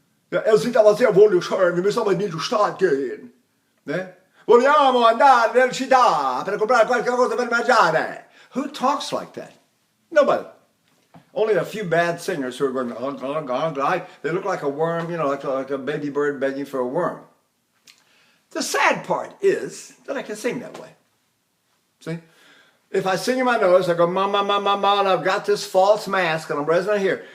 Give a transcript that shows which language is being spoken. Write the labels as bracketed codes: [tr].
[de] Es sieht aber sehr wunderschön, wir müssen aber nicht zur Stadt gehen. [it] Vogliamo andare nella città per comprare qualche cosa per mangiare. [en] Who talks like that? Nobody. Only a few bad singers who are going, they look like a worm, like a baby bird begging for a worm. The sad part is that I can sing that way. See? If I sing in my nose, I go ma ma ma ma ma, and I've got this false mask, and I'm resonant here.